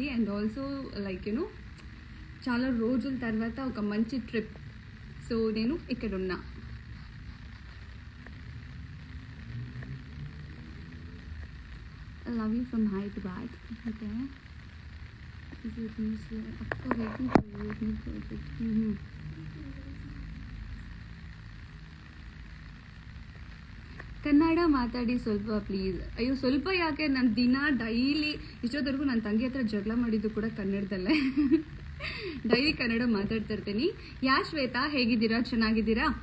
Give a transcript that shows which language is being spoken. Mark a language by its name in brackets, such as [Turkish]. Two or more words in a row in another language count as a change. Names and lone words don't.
[English] and also like you know [Telugu] చాలా రోజుల తర్వాత ఒక మంచి ట్రిప్, సో నేను ఇక్కడ ఉన్నా. [English] love you from Hyderabad. okay, అక్క waiting for you. [Kannada] ಕನ್ನಡ ಮಾತಾಡಿ ಸ್ವಲ್ಪ ಪ್ಲೀಸ್. ಅಯ್ಯೋ ಸ್ವಲ್ಪ ಯಾಕೆ, ನಾನು ದಿನ ಡೈಲಿ ಇಷ್ಟೊತ್ತವರೆಗೂ ನನ್ನ ತಂಗಿ ಹತ್ರ ಜಗಳ ಮಾಡಿದ್ದು ಕೂಡ ಕನ್ನಡದಲ್ಲೇ. ಡೈಲಿ ಕನ್ನಡ ಮಾತಾಡ್ತಾ ಇರ್ತೀನಿ. ಯಾ ಶ್ವೇತಾ, ಹೇಗಿದ್ದೀರಾ? ಚೆನ್ನಾಗಿದ್ದೀರಾ?